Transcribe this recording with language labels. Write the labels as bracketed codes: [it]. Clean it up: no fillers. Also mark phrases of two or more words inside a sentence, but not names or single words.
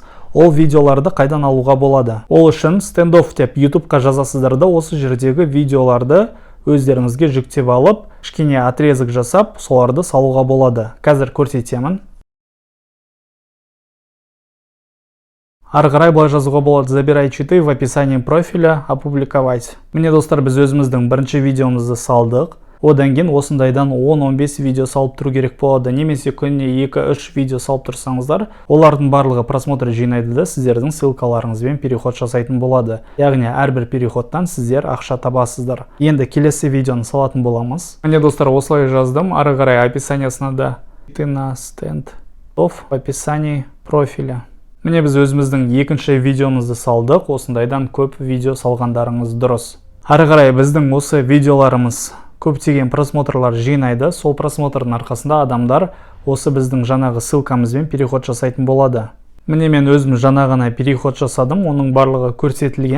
[kk] Ол видеоларды қайдан алуға болады? Ол үшін стендофф деп YouTube-қа жазасыздар да осы жердегі видеоларды өздеріңізге жүктеп алып, кішкене отрезок жасап, соларды салуға болады. Қазір көрсетемін. Ары қарай былай жазуға болады: [ru] забирай читы в описании профиля, опубликовать. [kk] Міне достар, біз өзіміздің бірінші видеомызды салдық. Одан кейін осындайдан 10-15 видео салып тұру керек болады. Немесе күніне 2-3 видео салып тұрсаңыздар, олардың барлығы просмотр жинайды да сіздердің ссылкаларыңызбен переход жасайтын болады. Яғни әрбір переходтан сіздер ақша табасыздар. Енді келесі видеоны салатын боламыз. Міне достар, осылай жаздым. Ары қарай описаниясына да [ru] на стендофф в описании профиля. [kk] Міне біз өзіміздің екінші видеомызды салдық. Осындайдан көп видео салғандарыңыз дұрыс. Ары қарай біздің осы видеоларымыз көптеген просмотрлар жинайды. Сол просмотрдың арқасында адамдар осы біздің жаңағы ссылкамызбен переход жасайтын болады. Міне мен өзім жаңа ғана переход жасадым. Оның барлығы көрсетілген.